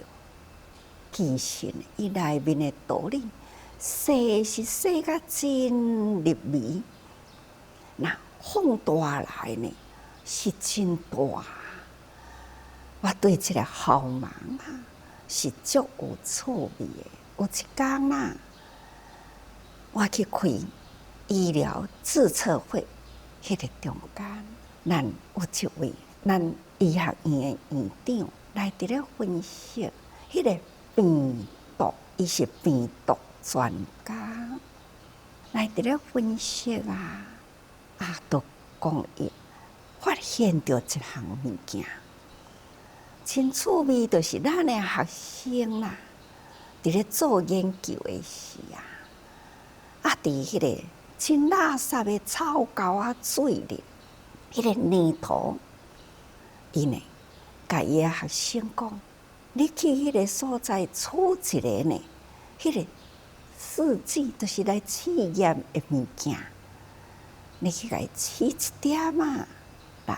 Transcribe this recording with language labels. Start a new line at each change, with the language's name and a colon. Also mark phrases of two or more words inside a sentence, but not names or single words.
Min Nan Chinese: 其实伊内面的道理，细是细甲真入微，那放大来呢，是真大。我对这个毫芒啊。是足有趣味的。有一天啊，我去开医疗注册会，迄个中间，咱有一位咱医学院的院长来伫咧分析迄个病毒，伊是病毒专家，来伫咧分析啊，都讲伊发现着一项物件。真趣味，就是咱的学生啦，伫咧做研究的时啊，伫迄个真垃圾的草膏啊水里，迄个泥土，伊呢，甲伊的学生讲，你去迄个所在取一个呢，迄个试剂，就是来试验的物件，你去甲伊试一点啊，来。